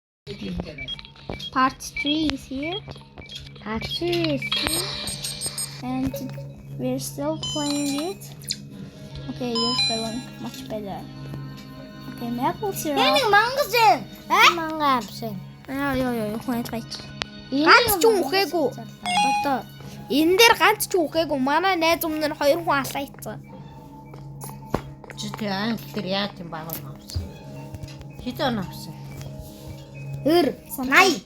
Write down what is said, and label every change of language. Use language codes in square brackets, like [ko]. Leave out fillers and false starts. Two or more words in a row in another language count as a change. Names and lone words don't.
[en] Part 3 is here. Part 3 is here. And we're still playing it. Okay, you're feeling much better. Okay, maple syrup. [mn] Нэг мангас юм. Манга авсан. Wait. Ганц ч үхээгүй. Одоо энэ дээр ганц ч үхээгүй. Манай найз өмнө нь 2 хүн алаа ицсан. Чи тэр англи дээр яа тийм баг авсан. Хэд он авсан? 80.